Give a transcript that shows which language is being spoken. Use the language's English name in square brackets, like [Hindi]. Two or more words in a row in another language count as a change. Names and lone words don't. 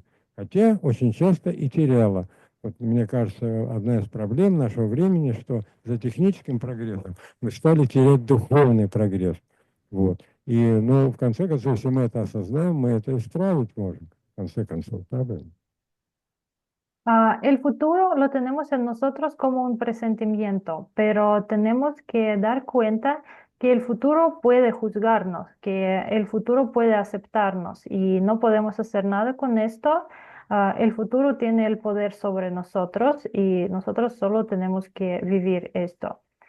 [Russian] Хотя очень часто и теряла. Вот, мне кажется, одна из проблем нашего времени, что за техническим прогрессом мы стали терять духовный прогресс. Вот. И, ну, в конце концов, если мы это осознаем, мы это исправить можем, в конце концов, правда? [Spanish] El futuro lo tenemos en nosotros como un presentimiento, pero tenemos que dar cuenta que el futuro puede juzgarnos, que el futuro puede aceptarnos y no podemos hacer nada con esto. El futuro tiene el poder sobre nosotros y nosotros solo tenemos que vivir esto.